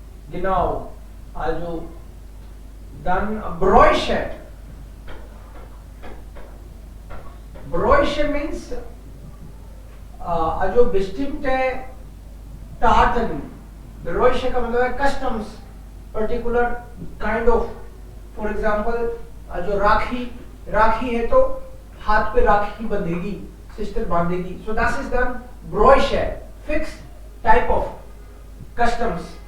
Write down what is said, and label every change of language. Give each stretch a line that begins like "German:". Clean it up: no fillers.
German: Genau. Also dann Bräuche. Bräuche
English: means
German: also bestimmte Taten.
English: Bräuche
Hindi: का मतलब है
English: customs, particular kind of. For example,
Hindi: जो राखी है तो हाथ पे राखी बंधेगी, sister बांधेगी.
English: So that is the Bräuche, fixed type of customs.